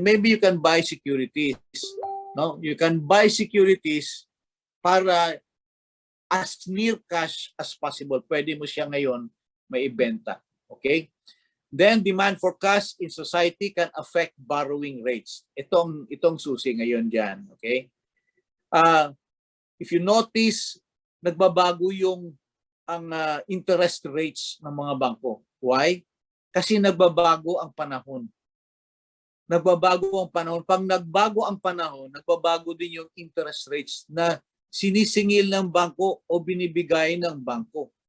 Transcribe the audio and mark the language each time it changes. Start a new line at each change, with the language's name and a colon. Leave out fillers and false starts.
English: Maybe you can buy securities. No? You can buy securities
Filipino: para
English: as near cash as possible.
Filipino: Pwede mo siya ngayon maibenta.
English: Okay? Then demand for cash in society can affect borrowing rates.
Filipino: Itong susi ngayon diyan, okay?
English: If you notice,
Filipino: nagbabago ang interest rates ng mga bangko. Why? Kasi nagbabago ang panahon. Nagbabago ang panahon. Pag nagbago ang panahon, nagbabago din yung interest rates na sinisingil ng bangko o binibigay ng bangko.